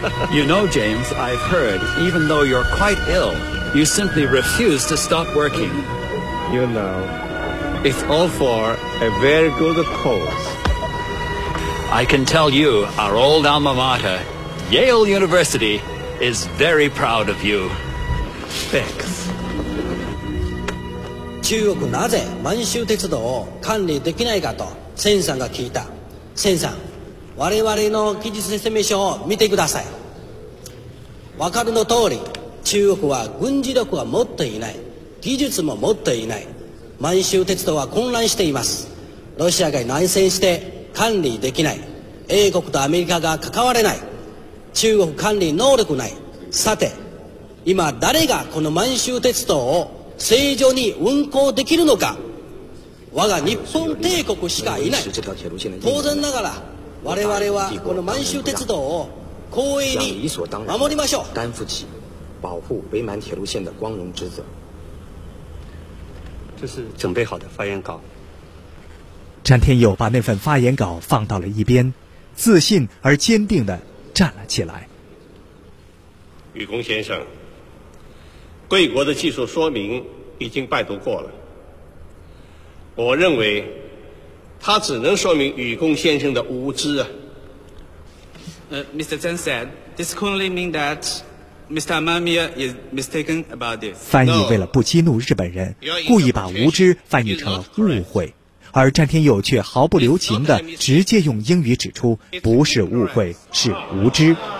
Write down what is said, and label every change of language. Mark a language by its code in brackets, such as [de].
[en] You know, James, I've heard, even though you're quite ill, you simply refuse to stop working. You know, it's all for a very good cause. I can tell you, our old alma mater, Yale University,is very proud of you. Thanks. [ja] 中国なぜ満州鉄道を管理できないかと千さんが聞いた。千さん、我々の記述説明書を見てください。わかるの通り、中国は軍事力は持っていない、技術も持っていない。満州鉄道は混乱しています。ロシアが内戦して管理できない。英国とアメリカが関われない。中国管理能力ない。さて、今誰がこの満州鉄道を正常に運行できるのか。我が日本帝国しかいない。当然ながら、我々はこの満州鉄道を光栄に守りましょう。 [zh] 担負起保护北满铁路线的光荣职责。这是准备好的发言稿。詹天佑把那份发言稿放到了一边，自信而坚定的。站了起来。宇工先生，贵国的技术说明已经拜读过了，我认为它只能说明宇工先生的无知啊。 [en] Mr. Zhang said, this can only mean that Mr. Amamiya is mistaken about this. [zh] 翻译为了不激怒日本人，故意把无知翻译成了误会，而詹天佑却毫不留情地直接用英语指出，不是误会，是无知。